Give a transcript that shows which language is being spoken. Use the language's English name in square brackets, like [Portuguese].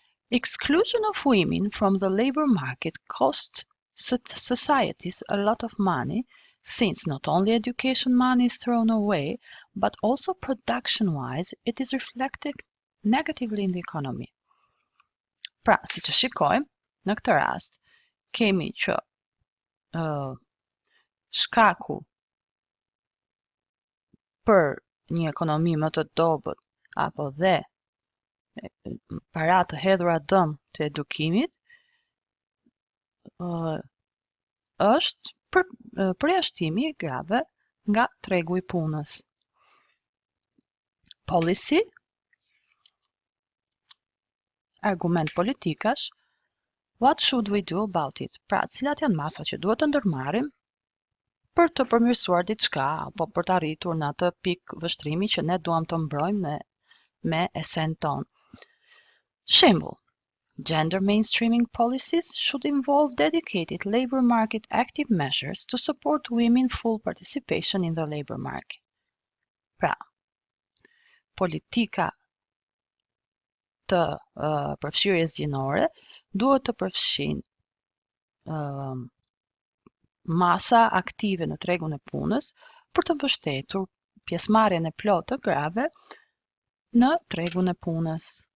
[English] Exclusion of women from the labor market costs societies a lot of money, since not only education money is thrown away, but also production-wise it is reflected negatively in the economy. [Albanian] Pra, si që shikojmë, në këtë rast, kemi që shkaku për një ekonomi më të dobët, apo dhe para të hedhura dëm të edukimit, është përjashtimi i grave nga tregu i punës. [English] Policy, [Albanian] argument politikash, [English] what should we do about it? [Albanian] Pra, cilat janë masat që duhet të ndërmarrim për të përmirësuar diçka apo për të arritur në atë pikë vështrimi që ne duam të mbrojmë me esen ton. [English] Shembull, gender mainstreaming policies should involve dedicated labor market active measures to support women full participation in the labor market. [Albanian] Pra, politika të përfshirjes gjinore duhet të përfshin masa aktive në tregun e punës për të mbështetur pjesëmarrjen e plotë të grave në tregun e punës.